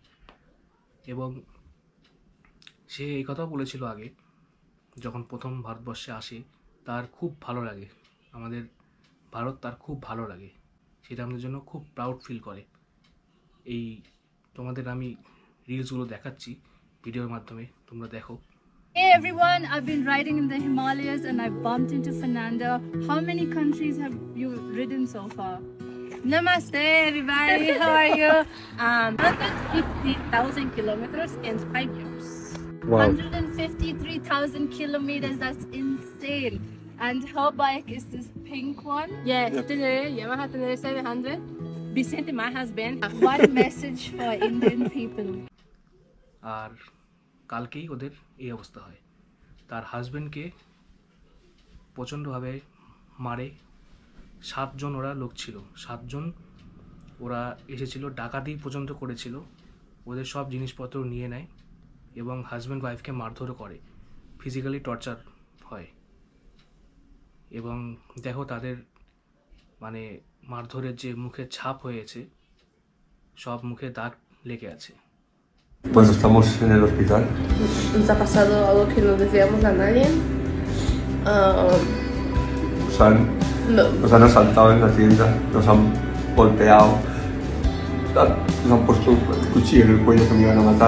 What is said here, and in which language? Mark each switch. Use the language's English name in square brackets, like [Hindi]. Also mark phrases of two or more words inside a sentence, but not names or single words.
[Bangla] এবং সে এই কথাও বলেছিল আগে, যখন প্রথম ভারতবর্ষে আসে তার খুব ভালো লাগে, আমাদের ভারত তার খুব ভালো লাগে, সেটা আমাদের জন্য খুব [English] proud feel [Bangla] করে। এই তোমাদের আমি রিলসগুলো দেখাচ্ছি ভিডিওর মাধ্যমে, তোমরা দেখো। [English] Hey everyone, I've been riding in the Himalayas and I bumped into Fernanda. How many countries have you ridden so far? Namaste everybody, how are you? 150,000 kilometers in 5 years. Wow. 153,000 kilometers, that's insane. And her bike is this pink one? Yeah, Tenere, Yamaha Tenere 700. Vicente, my husband. One message for Indian people. [Bangla] আর কালকেই ওদের এই অবস্থা হয়। তার হাজব্যান্ডকে প্রচণ্ডভাবে মারে। 7 জন ওরা লোক ছিল, 7 জন ওরা এসেছিল, ডাকাতি পর্যন্ত করেছিল, ওদের সব জিনিসপত্র নিয়ে নেয় এবং [English] husband wife [Bangla] মারধরও করে, [English] physically torture [Bangla] হয়। এবং দেখো তাদের মারধরের যে মুখে ছাপ হয়েছে, সব মুখে দাগ লেগে আছে। [Spanish] Pues estamos en el hospital. Nos ha pasado algo que no deseamos a nadie. Nos han asaltado en la tienda, nos han golpeado, nos han puesto el cuchillo en el cuello que me iban a matar.